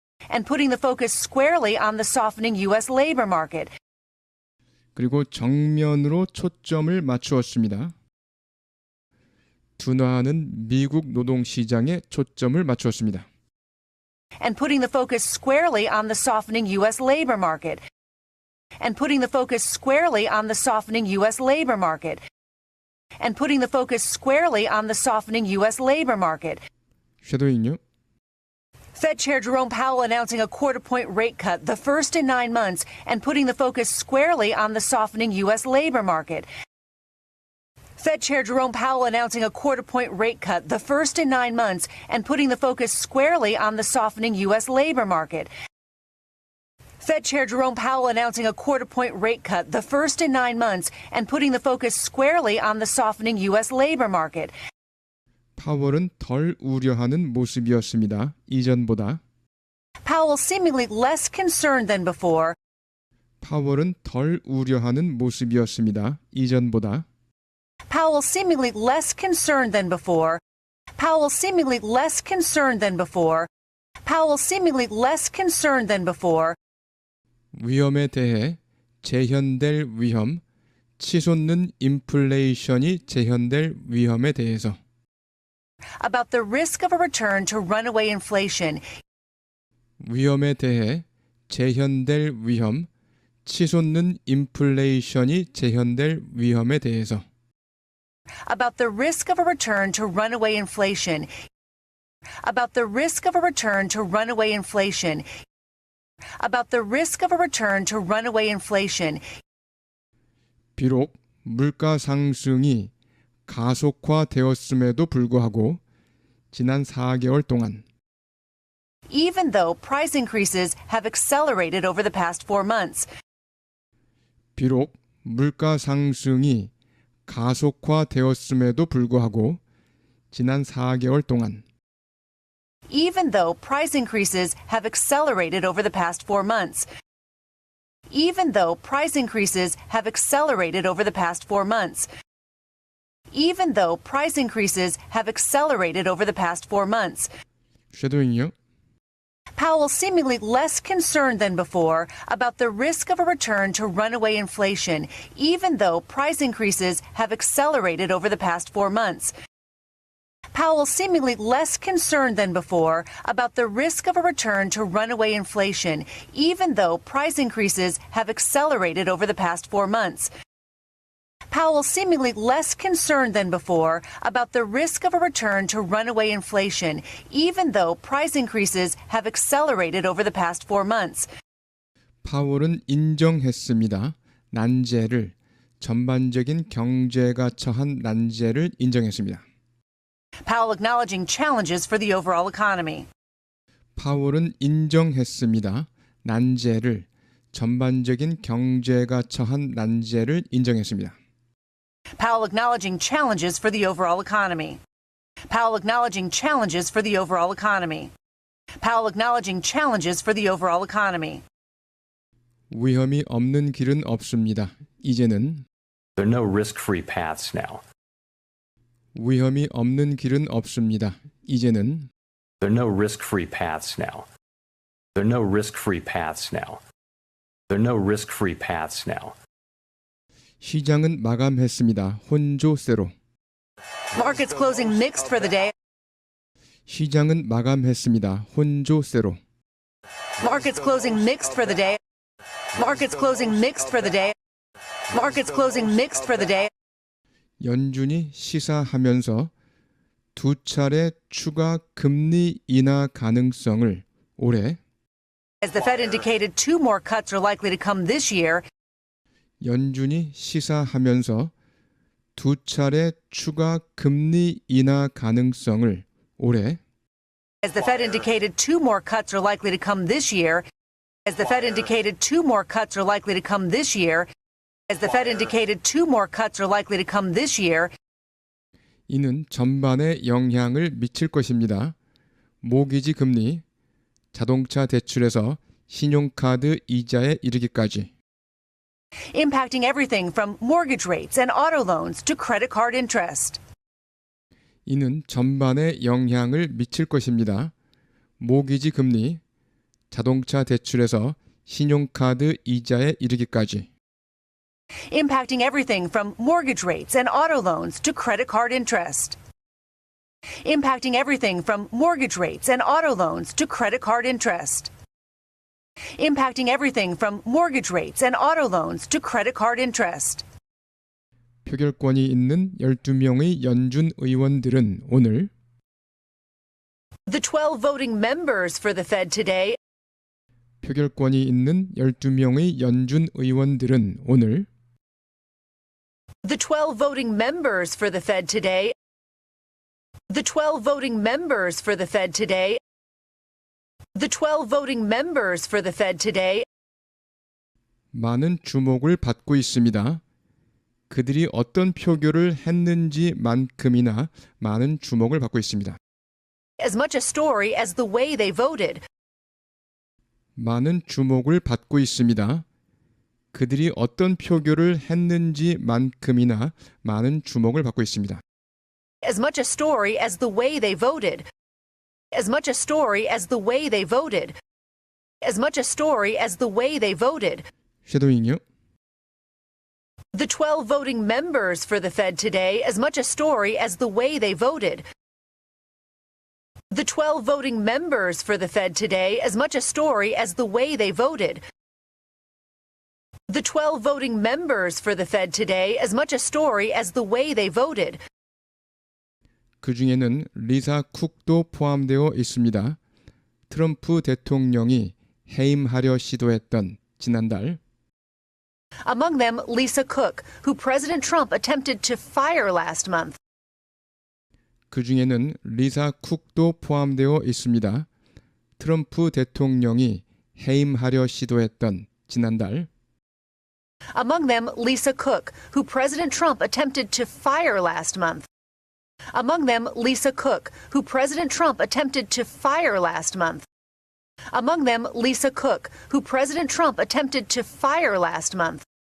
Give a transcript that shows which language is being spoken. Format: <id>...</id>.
<en>And putting the focus squarely on the softening U.S. labor market.</en> <ko>그리고 정면으로 초점을 맞추었습니다. 둔화하는 미국 노동시장에 초점을 맞추었습니다.</ko> <en>And putting the focus squarely on the softening U.S. labor market. And putting the focus squarely on the softening U.S. labor market. And putting the focus squarely on the softening U.S. labor market.</en> <ko>쉐도잉요.</ko> <en>Fed Chair Jerome Powell announcing a quarter-point rate cut, the first in 9 months, and putting the focus squarely on the softening U.S. labor market. Fed Chair Jerome Powell announcing a quarter-point rate cut, the first in 9 months, and putting the focus squarely on the softening U.S. labor market. Fed Chair Jerome Powell announcing a quarter-point rate cut, the first in 9 months, and putting the focus squarely on the softening U.S. labor market.</en> <ko>파월은 덜 우려하는 모습이었습니다. 이전보다.</ko> <en>Powell seemingly less concerned than before.</en> <ko>파월은 덜 우려하는 모습이었습니다. 이전보다.</ko> <en>Powell seemingly less concerned than before. Powell seemingly less concerned than before. Powell seemingly less concerned than before.</en> <ko>위험에 대해 재현될 위험, 치솟는 인플레이션이 재현될 위험에 대해서</ko> <en>about the risk of a return to runaway inflation,</en> <ko>위험에 대해 재현될 위험, 치솟는 인플레이션이 재현될 위험에 대해서</ko> <en>about the risk of a return to runaway inflation, about the risk of a return to runaway inflation, about the risk of a return to runaway inflation,</en> <ko>비록 물가 상승이 가속화되었음에도 불구하고 지난 4개월 동안</ko> <en>even though price increases have accelerated over the past 4 months,</en> <ko>비록 물가 상승이 가속화되었음에도 불구하고 지난 4개월 동안</ko> <en>even though price increases have accelerated over the past 4 months, even though price increases have accelerated over the past 4 months, even though price increases have accelerated over the past 4 months,</en> <ko>쉐도잉이요.</ko> <en>Powell seemingly less concerned than before about the risk of a return to runaway inflation, even though price increases have accelerated over the past 4 months. Powell seemingly less concerned than before about the risk of a return to runaway inflation, even though price increases have accelerated over the past 4 months. Powell seemingly less concerned than before about the risk of a return to runaway inflation, even though price increases have accelerated over the past 4 months.</en> <ko>파월은 인정했습니다. 난제를 전반적인 경제가 처한 난제를 인정했습니다.</ko> <en>Powell acknowledging challenges for the overall economy.</en> <ko>파월은 인정했습니다. 난제를 전반적인 경제가 처한 난제를 인정했습니다.</ko> <en>Powell acknowledging challenges for the overall economy. Powell acknowledging challenges for the overall economy. Powell acknowledging challenges for the overall economy.</en> <ko>위험이 없는 길은 없습니다. 이제는</ko> <en>There are no risk-free paths now.</en> <ko>위험이 없는 길은 없습니다. 이제는</ko> <en>There are no risk-free paths now. There are no risk-free paths now. There are no risk-free paths now.</en> <ko>시장은 마감했습니다. 혼조세로.</ko> <en>Markets closing mixed for the day.</en> <ko>시장은 마감했습니다. 혼조세로.</ko> <en>Markets closing mixed for the day. Markets closing mixed for the day. Markets closing mixed for the day.</en> <ko>연준이 시사하면서 두 차례 추가 금리 인하 가능성을 올해</ko> <en>As the Fed indicated, 2 more cuts are likely to come this year.</en> <ko>연준이 시사하면서 두 차례 추가 금리 인하 가능성을 올해</ko> <en>As the Fed indicated, 2 more cuts are likely to come this year. As the Fed indicated, 2 more cuts are likely to come this year. As the Fed indicated, 2 more cuts are likely to come this year.</en> <ko>이는 전반에 영향을 미칠 것입니다. 모기지 금리, 자동차 대출에서 신용카드 이자에 이르기까지</ko> <en>Impacting everything from mortgage rates and auto loans to credit card interest.</en> <ko>이는 전반에 영향을 미칠 것입니다. 모기지 금리, 자동차 대출에서 신용카드 이자에 이르기까지</ko> <en>Impacting everything from mortgage rates and auto loans to credit card interest. Impacting everything from mortgage rates and auto loans to credit card interest. Impacting everything from mortgage rates and auto loans to credit card interest.</en> <ko>표결권이 있는 12명의 연준 의원들은 오늘</ko> <en>The 12 voting members for the Fed today</en> <ko>표결권이 있는 12명의 연준 의원들은 오늘</ko> <en>The 12 voting members for the Fed today The 12 voting members for the Fed today The 12 voting members for the Fed today</en> <ko>많은 주목을 받고 있습니다. 그들이 어떤 표결을 했는지만큼이나 많은 주목을 받고 있습니다.</ko> <en>as much a story as the way they voted.</en> <ko>많은 주목을 받고 있습니다. 그들이 어떤 표결을 했는지만큼이나 많은 주목을 받고 있습니다.</ko> <en>As much a story as the way they voted. As much a story as the way they voted. As much a story as the way they voted.</en> <ko>쉐도잉이요.</ko> <en>The 12 voting members for the Fed today as much a story as the way they voted. The 12 voting members for the Fed today as much a story as the way they voted. The 12 voting members for the Fed today as much a story as the way they voted.</en> <ko>그 중에는 리사 쿡도 포함되어 있습니다. 트럼프 대통령이 해임하려 시도했던 지난달</ko> <en>Among them, Lisa Cook, who President Trump attempted to fire last month.</en> <ko>그 중에는 리사 쿡도 포함되어 있습니다. 트럼프 대통령이 해임하려 시도했던 지난달</ko> <en>Among them, Lisa Cook, who President Trump attempted to fire last month. Among them, Lisa Cook, who President Trump attempted to fire last month. Among them, Lisa Cook, who President Trump attempted to fire last month.</en>